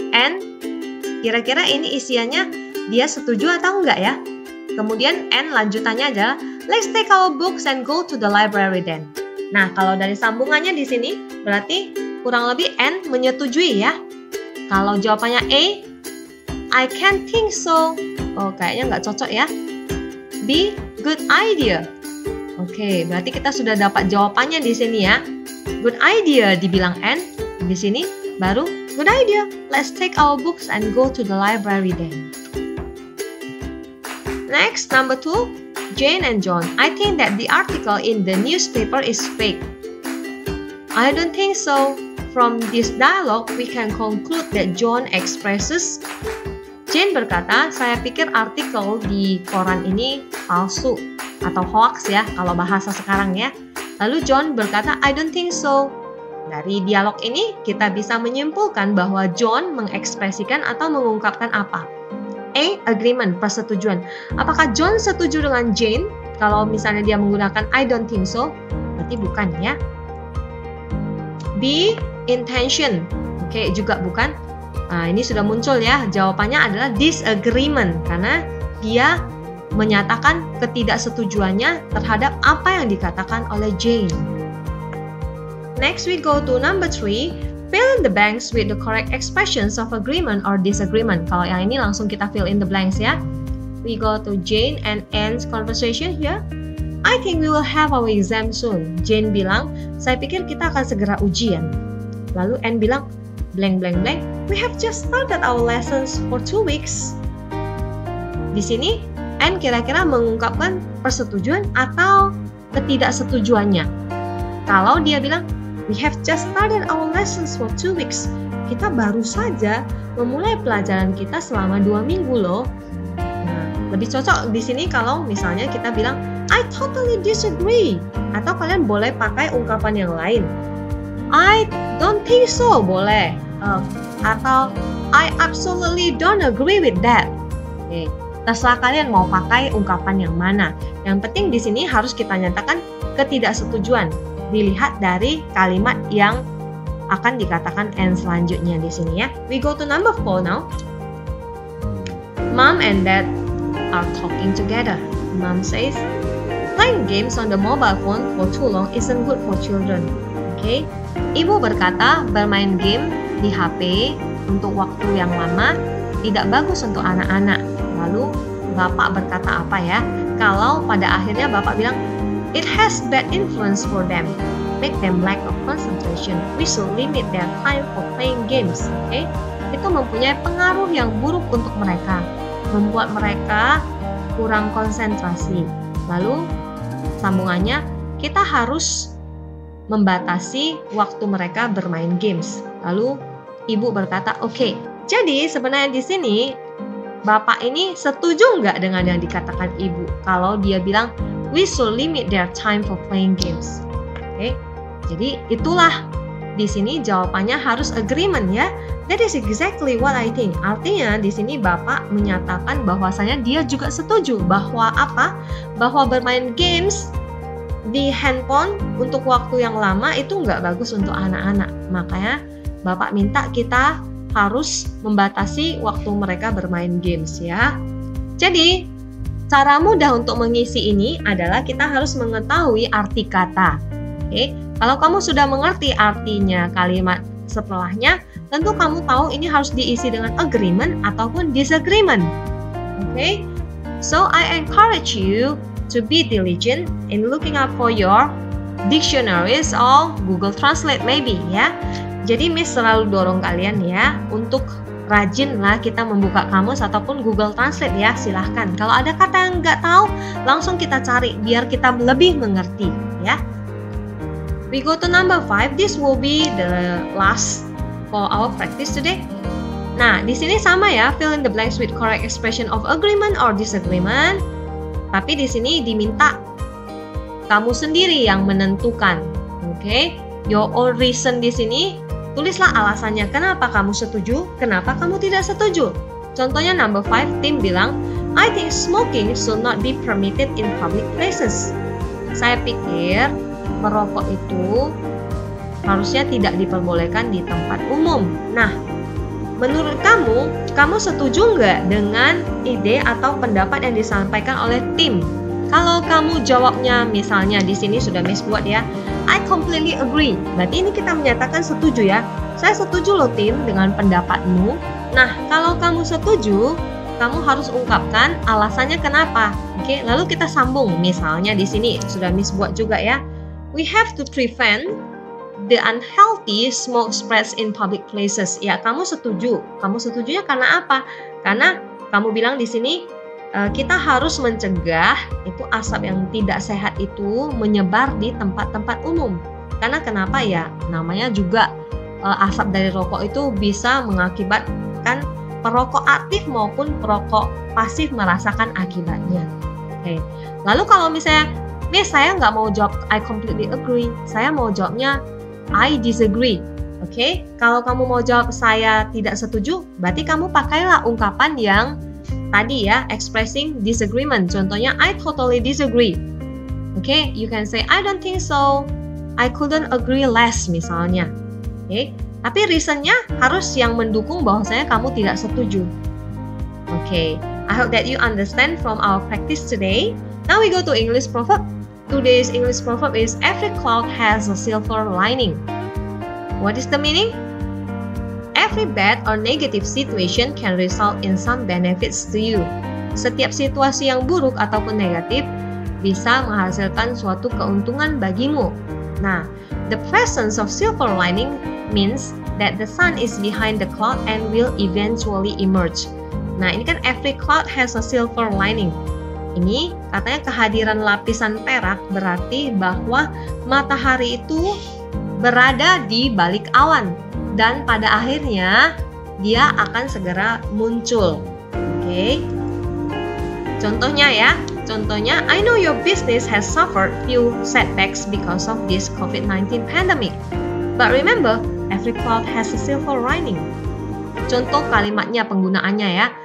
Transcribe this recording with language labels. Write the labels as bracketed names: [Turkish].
[Indonesian] And kira-kira ini isiannya dia setuju atau enggak ya? Kemudian N lanjutannya adalah [English] let's take our books and go to the library then. [Indonesian] Nah, kalau dari sambungannya di sini berarti kurang lebih N menyetujui ya. Kalau jawabannya [English] A, I can't think so. [Indonesian] Oh, kayaknya nggak cocok ya. B, [English] good idea. [Indonesian] Oke, berarti kita sudah dapat jawabannya di sini ya. [English] Good idea [Indonesian] dibilang N. Di sini baru [English] good idea. Let's take our books and go to the library then. Next, number 2, Jane and John. I think that the article in the newspaper is fake. I don't think so. From this dialogue, we can conclude that John expresses. [Indonesian] Jane berkata, saya pikir artikel di koran ini palsu atau hoax ya, kalau bahasa sekarang ya. Lalu John berkata, [English] I don't think so. [Indonesian] Dari dialog ini, kita bisa menyimpulkan bahwa John mengekspresikan atau mengungkapkan apa? A, agreement, persetujuan. Apakah John setuju dengan Jane? Kalau misalnya dia menggunakan I don't think so, berarti bukan ya. B, intention. Oke, juga bukan. Nah, ini sudah muncul ya. Jawabannya adalah disagreement, karena dia menyatakan ketidaksetujuannya terhadap apa yang dikatakan oleh Jane. [English] Next, we go to number 3. Fill in the blanks with the correct expressions of agreement or disagreement. [Indonesian] Kalau yang ini langsung kita [English] fill in the blanks [Indonesian] ya. [English] We go to Jane and Anne's conversation here. I think we will have our exam soon. [Indonesian] Jane bilang, saya pikir kita akan segera ujian. Lalu Anne bilang, blank blank blank. [English] We have just started our lessons for 2 weeks. [Indonesian] Di sini Anne kira-kira mengungkapkan persetujuan atau ketidaksetujuannya. Kalau dia bilang, [English] we have just started our lessons for 2 weeks. [Indonesian] Kita baru saja memulai pelajaran kita selama 2 minggu loh. Nah, lebih cocok di sini kalau misalnya kita bilang, [English] I totally disagree. [Indonesian] Atau kalian boleh pakai ungkapan yang lain. [English] I don't think so, [Indonesian] boleh. [English] Atau I absolutely don't agree with that. [Indonesian] Oke, terserah kalian mau pakai ungkapan yang mana. Yang penting di sini harus kita nyatakan ketidaksetujuan. Dilihat dari kalimat yang akan dikatakan N selanjutnya di sini ya. [English] We go to number 4 now. Mom and Dad are talking together. Mom says, Playing games on the mobile phone for too long isn't good for children. Okay? [Indonesian] Ibu berkata bermain game di HP untuk waktu yang lama tidak bagus untuk anak-anak. Lalu Bapak berkata apa ya? Kalau pada akhirnya Bapak bilang, [English] it has bad influence for them, make them lack of concentration. We should limit their time for playing games. [Indonesian] Okay? Itu mempunyai pengaruh yang buruk untuk mereka, membuat mereka kurang konsentrasi. Lalu sambungannya, kita harus membatasi waktu mereka bermain games. Lalu ibu berkata, oke. Jadi sebenarnya di sini Bapak ini setuju nggak dengan yang dikatakan ibu? Kalau dia bilang, [English] we should limit their time for playing games. [Indonesian] Oke, jadi itulah di sini jawabannya harus agreement ya. [English] That is exactly what I think. [Indonesian] Artinya di sini Bapak menyatakan bahwasanya dia juga setuju bahwa apa? Bahwa bermain games di handphone untuk waktu yang lama itu nggak bagus untuk anak-anak. Makanya Bapak minta kita harus membatasi waktu mereka bermain games ya. Jadi cara mudah untuk mengisi ini adalah kita harus mengetahui arti kata. Oke, kalau kamu sudah mengerti artinya kalimat setelahnya, tentu kamu tahu ini harus diisi dengan agreement ataupun disagreement. [English] Oke, so I encourage you to be diligent in looking up for your dictionaries or Google Translate maybe ya. [Indonesian] Jadi Miss selalu dorong kalian ya untuk rajinlah kita membuka kamus ataupun Google Translate ya, silahkan. Kalau ada kata yang nggak tahu, langsung kita cari biar kita lebih mengerti ya. [English] We go to number 5. This will be the last for our practice today. [Indonesian] Nah, di sini sama ya, [English] fill in the blanks with correct expression of agreement or disagreement. [Indonesian] Tapi di sini diminta kamu sendiri yang menentukan. Oke, [English] your own reason [Indonesian] di sini. Tulislah alasannya kenapa kamu setuju, kenapa kamu tidak setuju. Contohnya [English] number 5, [Indonesian] Tim bilang, [English] I think smoking should not be permitted in public places. [Indonesian] Saya pikir merokok itu harusnya tidak diperbolehkan di tempat umum. Nah, menurut kamu setuju nggak dengan ide atau pendapat yang disampaikan oleh Tim? Kalau kamu jawabnya misalnya di sini sudah Miss buat ya, [English] I completely agree. [Indonesian] Berarti ini kita menyatakan setuju ya. Saya setuju loh Tim dengan pendapatmu. Nah, kalau kamu setuju, kamu harus ungkapkan alasannya kenapa. Oke, lalu kita sambung. Misalnya di sini sudah Miss buat juga ya. [English] We have to prevent the unhealthy smoke spreads in public places. [Indonesian] Ya, kamu setuju. Kamu setujunya karena apa? Karena kamu bilang di sini kita harus mencegah itu asap yang tidak sehat itu menyebar di tempat-tempat umum. Karena kenapa ya? Namanya juga asap dari rokok itu bisa mengakibatkan perokok aktif maupun perokok pasif merasakan akibatnya. Oke. Lalu kalau misalnya Miss, saya nggak mau jawab [English] I completely agree. [Indonesian] Saya mau jawabnya [English] I disagree. [Indonesian] Oke, kalau kamu mau jawab saya tidak setuju, berarti kamu pakailah ungkapan yang tadi ya, [English] expressing disagreement. Contohnya I totally disagree. Oke, you can say I don't think so. I couldn't agree less [Indonesian] misalnya. Oke, tapi reasonnya harus yang mendukung bahwasanya kamu tidak setuju. [English] Oke, I hope that you understand from our practice today. Now we go to English proverb. Today's English proverb is every cloud has a silver lining. What is the meaning? Every bad or negative situation can result in some benefits to you. [Indonesian] Setiap situasi yang buruk ataupun negatif bisa menghasilkan suatu keuntungan bagimu. [English] Nah, the presence of silver lining means that the sun is behind the cloud and will eventually emerge. [Indonesian] Nah, ini kan [English] every cloud has a silver lining. [Indonesian] Ini katanya kehadiran lapisan perak berarti bahwa matahari itu berada di balik awan dan pada akhirnya dia akan segera muncul. Oke. Contohnya ya, [English] I know your business has suffered few setbacks because of this COVID-19 pandemic. But remember, every cloud has a silver lining. [Indonesian] Contoh kalimatnya, penggunaannya ya.